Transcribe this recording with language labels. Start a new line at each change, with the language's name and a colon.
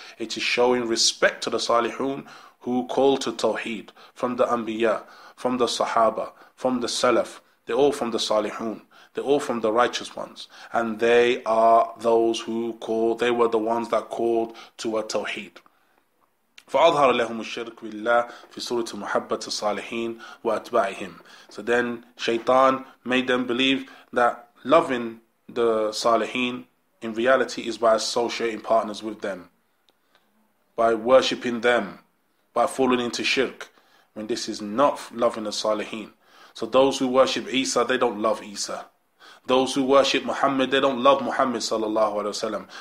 English: It is showing respect to the Salihun who call to tawheed, from the Anbiya, from the Sahaba, from the Salaf. They're all from the Salihun. They're all from the righteous ones. And they are those who they were the ones that called to a tawheed.
Arabic: فأظهر لهم الشرك بالله في سورة محبة الصالحين وأتباعهم.
English: So then shaitan made them believe that loving the Salihin in reality is by associating partners with them, by worshipping them, by falling into shirk, when this is not loving the Salihin. So those who worship Isa, they don't love Isa. Those who worship Muhammad, they don't love Muhammad sallallahu alaihi wasallam.